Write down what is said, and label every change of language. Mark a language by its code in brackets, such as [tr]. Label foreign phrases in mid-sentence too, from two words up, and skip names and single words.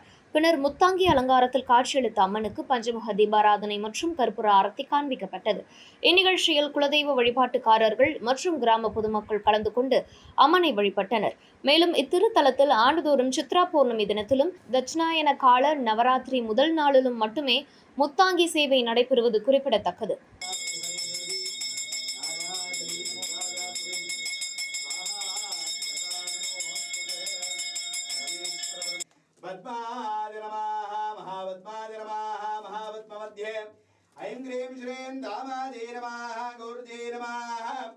[ta] பின்னர் முத்தாங்கி அலங்காரத்தில் காட்சியளித்த அம்மனுக்கு பஞ்சமுக தீபாராதனை மற்றும் கற்பூர ஆரத்தி காண்பிக்கப்பட்டது. இந்நிகழ்ச்சியில் குலதெய்வ வழிபாட்டுக்காரர்கள் மற்றும் கிராம பொதுமக்கள் கலந்து கொண்டு அம்மனை வழிபட்டனர். மேலும் இத்திருத்தலத்தில் ஆண்டுதோறும் சித்ரா பௌர்ணமி தினத்திலும் தட்சிணாயன கால நவராத்திரி முதல் நாளிலும் மட்டுமே முத்தாங்கி சேவை நடைபெறுவது குறிப்பிடத்தக்கது. [sa] महावत्ममध्ये ऐं ह्रीं श्रीं दामाजे नमः गौरजे नमः